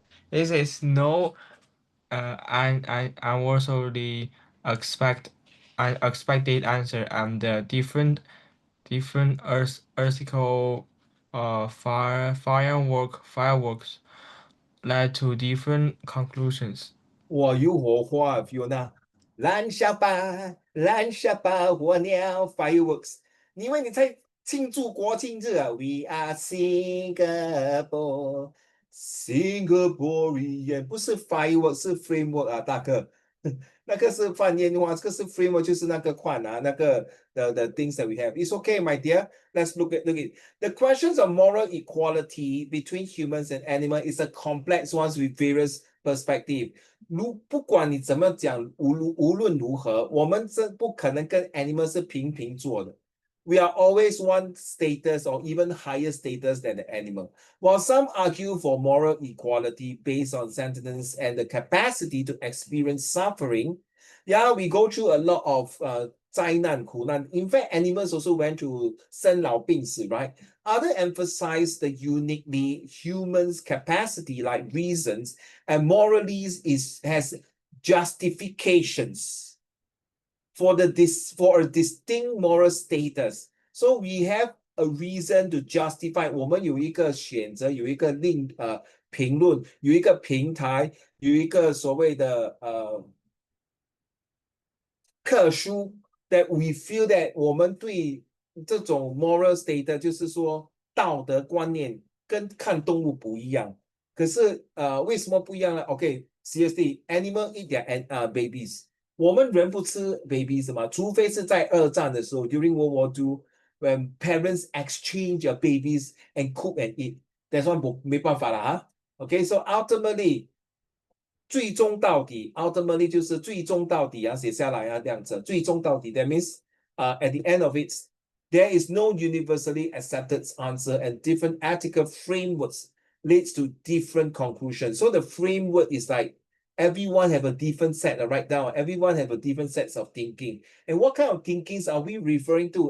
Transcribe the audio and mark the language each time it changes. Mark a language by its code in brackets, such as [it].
[en] this is no and also the unexpected answer and the different ethical fireworks led to different conclusions. [zh] 我有火花，Fiona，燃下吧，火鸟 fireworks。你以为你在庆祝国庆日啊？ [en] We are Singapore, Singaporean， [zh] 不是 fireworks，是 framework 啊，大哥。那个是放烟花，这个是 framework，就是那个款啊，那个 [en] the things that we have. It's okay, my dear. Let's look at the questions of moral equality between humans and animals is a complex one with various perspective. [zh] 不管你怎么讲，无论如何，我们这不可能跟 animal 是平平坐的。 [en] We are always one status or even higher status than the animal. While some argue for moral equality based on sentience and the capacity to experience suffering, yeah, we go through a lot of [zh] 灾难苦难. [en] In fact, animals also went through [zh] 生老病死, [en] right? Other emphasize the uniquely human's capacity, like reasons, and morally has justifications for a distinct moral status. So we have a reason to justify. [zh] 我们有一个选择，有一个评论，有一个平台，有一个所谓的课书 [en] that we feel that [zh] 我们对这种 moral status 就是说道德观念跟看动物不一样。可是为什么不一样呢？ [en] OK, seriously, animal eat their babies. [zh] 我们人不吃 [en] babies [zh] 嘛，除非是在二战的时候 [en] during World War II, when parents exchange their babies and cook and eat. That's one [zh] 没办法了啊。 [en] OK, so ultimately [zh] 最终到底 ultimately 就是最终到底啊，写下来啊，这样子。最终到底 [en] that means at the end of it, there is no universally accepted answer, and different ethical frameworks leads to different conclusions. So the framework is like everyone have a different set, right now. Everyone have a different sets of thinking. And what kind of thinkings are we referring to?